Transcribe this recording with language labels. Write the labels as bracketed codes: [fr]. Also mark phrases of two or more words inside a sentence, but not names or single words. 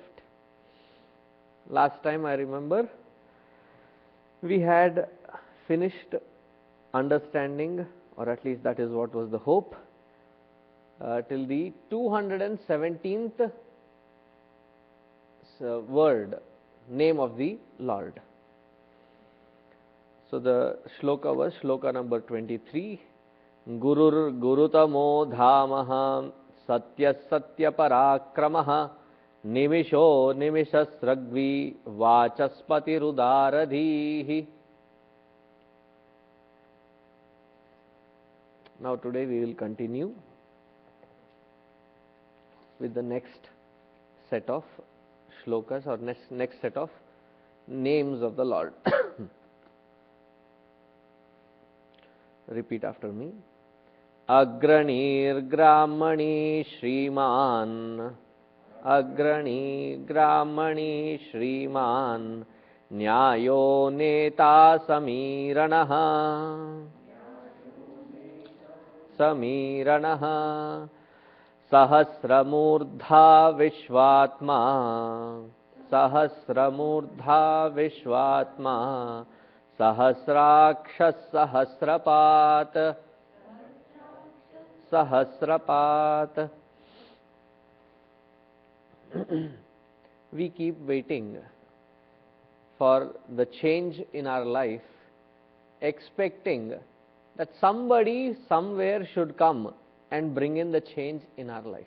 [en] Last time I remember, we had finished understanding, or at least that is what was the hope, till the 217th word, name of the Lord. So the shloka was shloka number 23. [sa] Gurur gurutamo dhamaha satya satya parakramaha nimisho nimishasragvi vachaspati rudaradhihi. [en] Now today we will continue with the next set of shlokas or next set of names of the Lord. Repeat after me. [sa] Agranir Gramani Shriman, Agrani Gramani Shriman, Nyayo Neta Samiranaha, Samiranaha, Sahasramurdha Vishwatma, Sahasramurdha Vishwatma, Sahasrakshas Sahasrapat, Sahasrapat. [en] We keep waiting for the change in our life, expecting that somebody somewhere should come and bring in the change in our life.